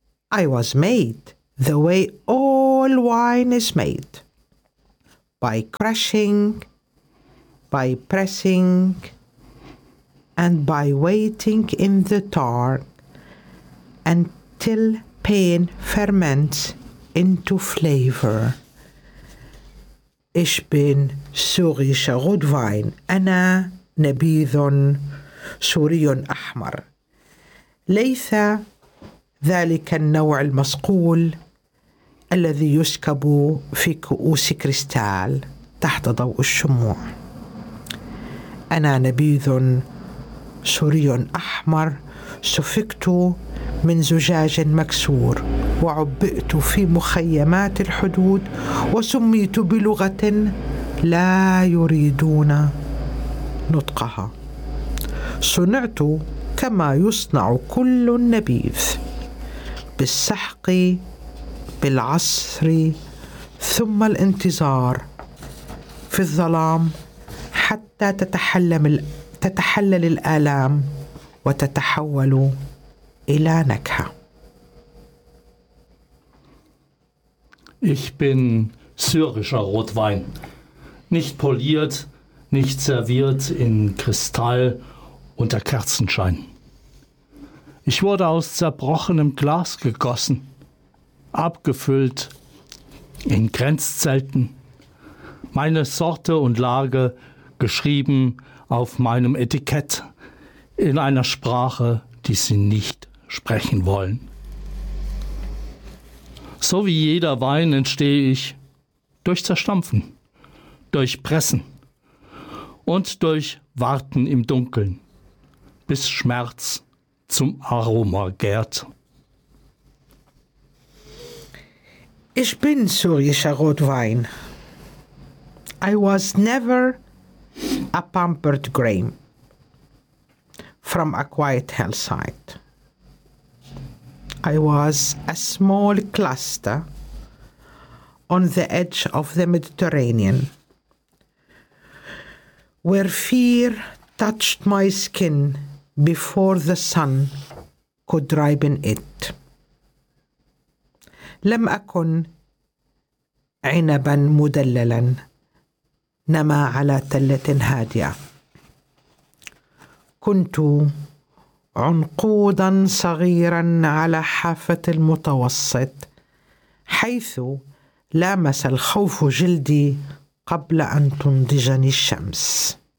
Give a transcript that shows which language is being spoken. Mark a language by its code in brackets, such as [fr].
[en] I was made the way all wine is made, by crushing, by pressing, and by waiting in the tank until pain ferments into flavor. [de] Ich bin syrischer Rotwein, [ar] أنا نبيذ سوري أحمر. ليس ذلك النوع المصقول الذي يسكب في كؤوس كريستال تحت ضوء الشموع. أنا نبيذ سوري أحمر سفكت من زجاج مكسور وعبئت في مخيمات الحدود وسميت بلغة لا يريدون نطقها. صنعت كما يصنع كل النبيذ بالسحق بالعصر ثم الانتظار في الظلام حتى تتحلل الآلام وتتحول إلى نكهة. [de] Ich bin syrischer Rotwein, nicht poliert, nicht serviert in Kristall unter Kerzenschein. Ich wurde aus zerbrochenem Glas gegossen, abgefüllt in Grenzzelten, meine Sorte und Lage geschrieben auf meinem Etikett in einer Sprache, die sie nicht sprechen wollen. So wie jeder Wein entstehe ich durch Zerstampfen, durch Pressen und durch Warten im Dunkeln, bis Schmerz zum Aroma gärt. Ich bin syrischer Rotwein. [en] I was never a pampered grape from a quiet hillside. I was a small cluster on the edge of the Mediterranean, where fear touched my skin before the sun could ripen it. [ar] لم أكن عنبا مدللا نما على تلة هادئة. كنت عنقودا صغيرا على حافة المتوسط حيث لامس الخوف جلدي قبل أن تنضجني الشمس.